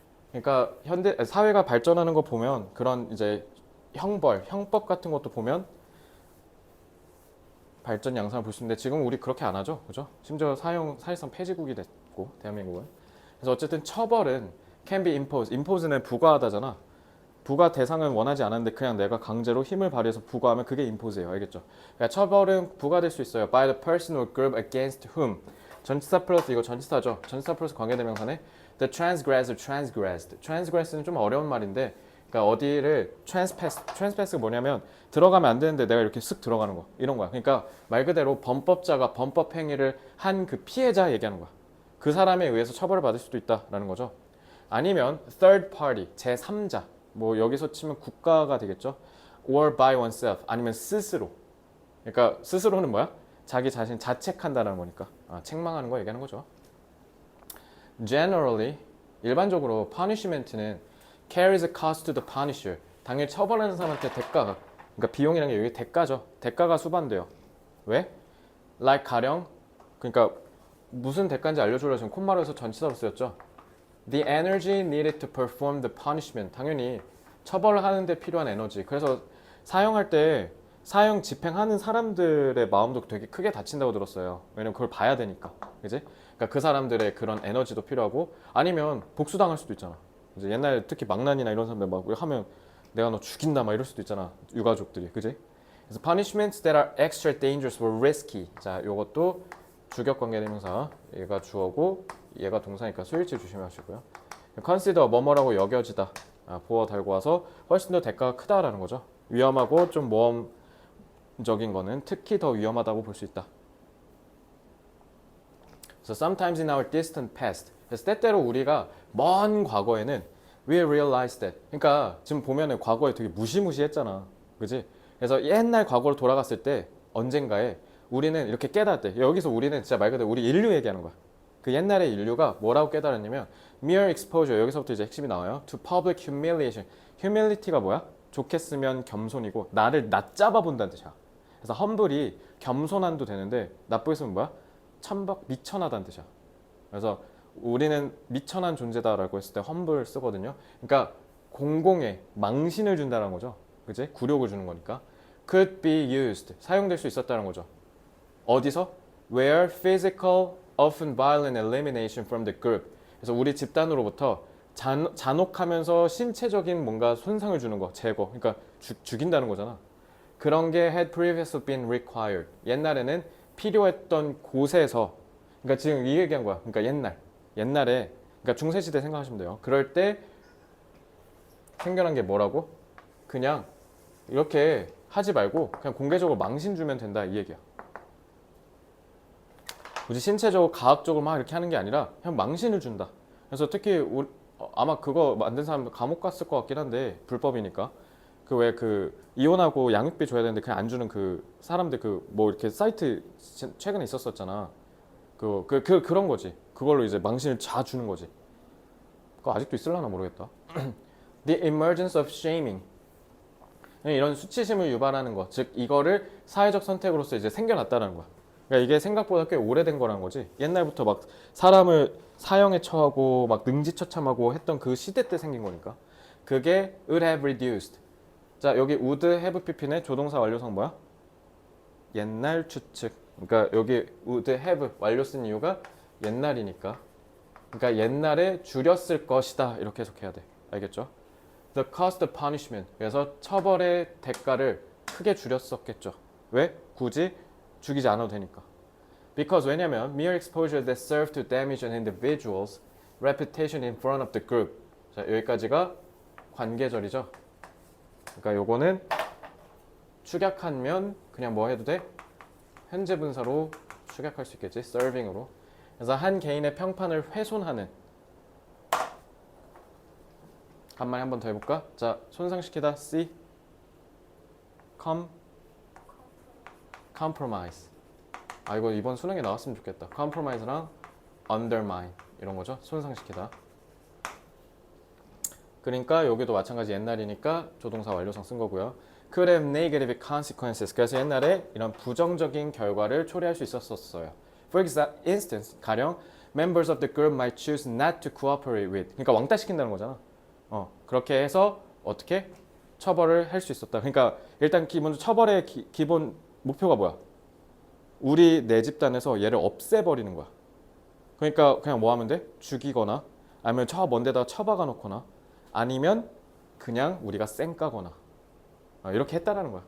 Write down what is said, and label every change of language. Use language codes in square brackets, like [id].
[ko] 그러니까 현대 사회가 발전하는 거 보면 그런 이제 형법 같은 것도 보면 발전 양상을 볼 수 있는데 지금 우리 그렇게 안 하죠. 그죠? 심지어 사실상 폐지국이 됐고 대한민국은. 그래서 어쨌든 처벌은 [en] can be imposed. [ko] impose는 부과하다잖아. 부과 대상은 원하지 않았는데 그냥 내가 강제로 힘을 발휘해서 부과하면 그게 impose예요. 알겠죠? 그러니까 처벌은 부과될 수 있어요. [en] by the person or group against whom. [ko] 전치사 플러스 이거 전치사죠. 전치사 플러스 관계대명사네. [en] The transgressor transgressed. [ko] transgress는 좀 어려운 말인데 그러니까 어디를 트랜스패스가 뭐냐면 들어가면 안 되는데 내가 이렇게 쓱 들어가는 거 이런 거야. 그러니까 말 그대로 범법자가 범법 행위를 한 그 피해자 얘기하는 거야. 그 사람에 의해서 처벌을 받을 수도 있다라는 거죠. 아니면 third party 제3자 뭐 여기서 치면 국가가 되겠죠. [en] or by oneself [ko] 아니면 스스로. 그러니까 스스로는 뭐야? 자기 자신 자책한다는 거니까 책망하는 거 얘기하는 거죠. [en] Generally 일반적으로 punishment는 carries a cost to the punisher. [ko] 당연히 처벌하는 사람한테 대가가 그러니까 비용이라는 게 여기 대가죠. 대가가 수반돼요. 왜? like 가령 그러니까 무슨 대가인지 알려주려고 지금 콧말에서 전치사로 쓰였죠. [en] The energy needed to perform the punishment. [ko] 당연히 처벌을 하는데 필요한 에너지. 그래서 사형할 때 사형 집행하는 사람들의 마음도 되게 크게 다친다고 들었어요. 왜냐면 그걸 봐야 되니까. 그지? 그러니까 그 사람들의 그런 에너지도 필요하고 아니면 복수당할 수도 있잖아. 이제 옛날에 특히 망난이나 이런 사람들 막 하면 내가 너 죽인다 막 이럴 수도 있잖아. 유가족들이. 그지? 그래서 [en] punishments that are extra dangerous or risky. [ko] 자, 요것도 주격 관계 대명사. 얘가 주어고 얘가 동사니까 수일치 조심하시고요. consider 뭐뭐라고 여겨지다. 보어 달고 와서 훨씬 더 대가가 크다라는 거죠. 위험하고 좀 모험적인 거는 특히 더 위험하다고 볼 수 있다. [en] So sometimes in our distant past. [ko] 그래서 때때로 우리가 먼 과거에는 [en] we realize that. [ko] 그러니까 지금 보면은 과거에 되게 무시무시했잖아. 그지? 그래서 옛날 과거로 돌아갔을 때 언젠가에 우리는 이렇게 깨달았대. 여기서 우리는 진짜 말 그대로 우리 인류 얘기하는 거야. 그 옛날의 인류가 뭐라고 깨달았냐면 [en] mere exposure [ko] 여기서부터 이제 핵심이 나와요. [en] to public humiliation. [ko] humility가 뭐야? 좋게 쓰면 겸손이고 나를 낮잡아 본다는 뜻이야. 그래서 humble이 겸손한도 되는데 나쁘게 쓰면 뭐야? 천박 미천하다는 뜻이야. 그래서 우리는 미천한 존재다라고 했을 때 humble 쓰거든요. 그러니까 공공에 망신을 준다는 거죠. 그지? 굴욕을 주는 거니까. [en] could be used [ko] 사용될 수 있었다는 거죠. 어디서? [en] where physical often violent elimination from the group. [ko] 그래서 우리 집단으로부터 잔혹하면서 신체적인 뭔가 손상을 주는 거, 제거. 그러니까 죽인다는 거잖아. 그런 게 [en] had previously been required. [ko] 옛날에는 필요했던 곳에서 그러니까 지금 이 얘기한 거야. 그러니까 옛날에 그러니까 중세 시대 생각하시면 돼요. 그럴 때 생겨난 게 뭐라고? 그냥 이렇게 하지 말고 그냥 공개적으로 망신 주면 된다 이 얘기야. 굳이 신체적으로 과학적으로 막 이렇게 하는 게 아니라 그냥 망신을 준다. 그래서 특히 아마 그거 만든 사람도 감옥 갔을 것 같긴 한데 불법이니까 그 왜 그 이혼하고 양육비 줘야 되는데 그냥 안 주는 그 사람들 그 뭐 이렇게 사이트 최근에 있었었잖아. 그런 거지. 그걸로 이제 망신을 자 주는 거지. 그거 아직도 있을라나 모르겠다. [en] The emergence of shaming. [ko] 이런 수치심을 유발하는 것, 즉 이거를 사회적 선택으로서 이제 생겨났다는 거야. 그러니까 이게 생각보다 꽤 오래된 거라는 거지. 옛날부터 막 사람을 사형에 처하고 막 능지처참하고 했던 그 시대 때 생긴 거니까. [en] 그게 would have reduced. [ko] 자, 여기 would have pp는 조동사 완료성 뭐야? 옛날 추측. 그러니까 여기 would have 완료 쓴 이유가 옛날이니까. 그러니까 옛날에 줄였을 것이다 이렇게 해석해야 돼. 알겠죠? [en] The cost of punishment. [ko] 그래서 처벌의 대가를 크게 줄였었겠죠. 왜? 굳이 죽이지 않아도 되니까. [en] Because 왜냐면 mere exposure that serve to damage an individual's reputation in front of the group. [ko] 자, 여기까지가 관계절이죠. 그러니까 요거는 축약하면 그냥 뭐 해도 돼? 현재 분사로 축약할 수 있겠지. serving으로. 그래서 한 개인의 평판을 훼손하는. 한 마디 한 번 더 해볼까? 자, 손상시키다. C. [en] compromise. [ko] 이거 이번 수능에 나왔으면 좋겠다. compromise랑 undermine 이런 거죠. 손상시키다. 그러니까 여기도 마찬가지 옛날이니까 조동사 완료성 쓴 거고요. [en] could have negative consequences. [ko] 그래서 옛날에 이런 부정적인 결과를 초래할 수 있었어요. [en] For instance, 가령 members of the group might choose not to cooperate with. [ko] 그러니까 왕따 시킨다는 거잖아. 그렇게 해서 어떻게 처벌을 할 수 있었다. 그러니까 일단 기본 처벌의 기본 목표가 뭐야? 우리 내 집단에서 얘를 없애버리는 거야. 그러니까 그냥 뭐 하면 돼? 죽이거나 아니면 저 먼데다가 처박아 놓거나 아니면 그냥 우리가 쌩까거나 이렇게 했다라는 거야.